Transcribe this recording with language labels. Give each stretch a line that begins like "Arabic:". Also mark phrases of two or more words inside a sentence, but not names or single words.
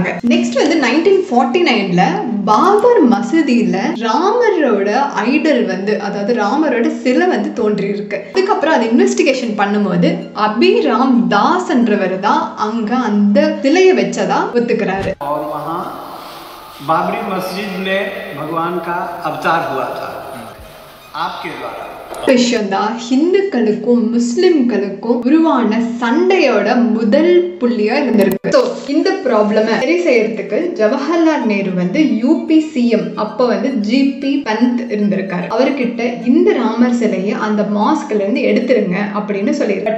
Tamil: நெக்ஸ்ட் வந்து 1949ல பாபர் மசூதியில ராமரோட ஐடல் வந்து, அதாவது ராமரோட சிலை வந்து தோன்றி இருக்கு. அதுக்கப்புறம் அது இன்வெஸ்டிகேஷன் பண்ணும்போது அபிராம் தாஸ் என்றவர் தான் அங்க அந்த சிலையை வச்சதா ஒத்துக்கிறாரு.
Hindi: और वहाँ बाबरी मस्जिद में भगवान का अवतार हुआ था आपके द्वारा।
Tamil: விஷயம் தான் ஹிந்துக்களுக்கும் முஸ்லிம்களுக்கும் உருவான சண்டையோட முதல் புள்ளியா இருந்திருக்கு. ஸோ இந்த ப்ராப்ளமை சரி செய்யறதுக்கு ஜவஹர்லால் நேரு வந்து
English: UP CM
Tamil: அப்ப வந்து ஜிபி பந்த் இருந்திருக்காரு. அவர்கிட்ட இந்த ராமர் சிலையை அந்த மாஸ்க்ல இருந்து எடுத்துருங்க அப்படின்னு சொல்லியிருக்காரு.